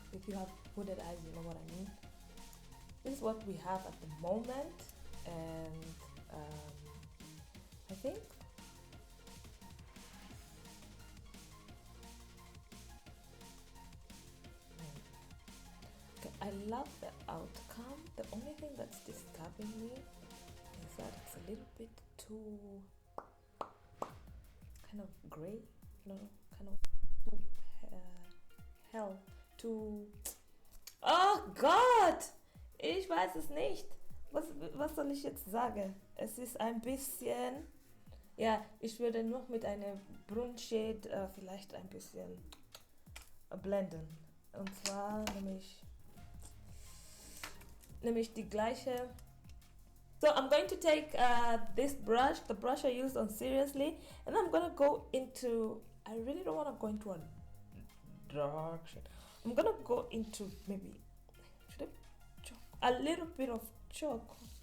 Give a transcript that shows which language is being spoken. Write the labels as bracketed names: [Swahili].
[English] If you have hooded eyes, you know what I mean. This is what we have at the moment, and I think okay, I love the outcome. The only thing that's disturbing me is that it's a little bit too kind of gray, no, kind of too hell, too. [German] Oh Gott! Ich weiß es nicht. Was soll ich jetzt sagen? Es ist ein bisschen. Ja, ich würde noch mit einer Brunshade vielleicht ein bisschen blenden. Und zwar nämlich die gleiche. [English] So I'm going to take this brush, the brush I used on Seriously, and I'm gonna go into. I really don't want to go into a dark shade. I'm gonna go into maybe. A little bit of chalk.